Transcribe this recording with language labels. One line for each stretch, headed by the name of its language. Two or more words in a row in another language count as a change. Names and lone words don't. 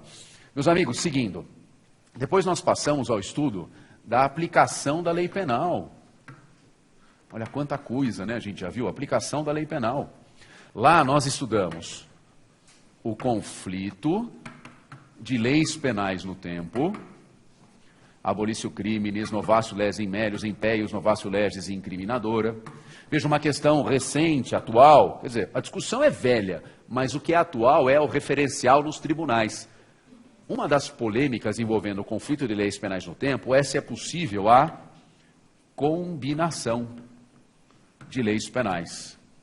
Portuguese: Meus amigos, seguindo, depois nós passamos ao estudo da aplicação da lei penal. Olha quanta coisa, né? A gente já viu, aplicação da lei penal. Lá nós estudamos o conflito de leis penais no tempo,
Latin: abolicio criminis, novatio legis in melius, impeius, novatio legis incriminadora.
Portuguese: Veja uma questão recente, atual, quer dizer, a discussão é velha, mas o que é atual é o referencial nos tribunais. Uma das polêmicas envolvendo o conflito de leis penais no tempo é se é possível a combinação de leis penais.